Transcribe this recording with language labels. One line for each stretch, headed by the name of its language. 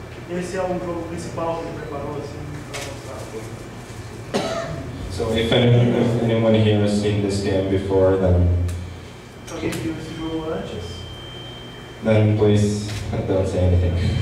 Portuguese: Esse é o jogo principal que ele preparou assim para mostrar.
English: So if anyone here has seen this game before, then
Portuguese: Alguém viu esse jogo antes?
English: please don't say anything.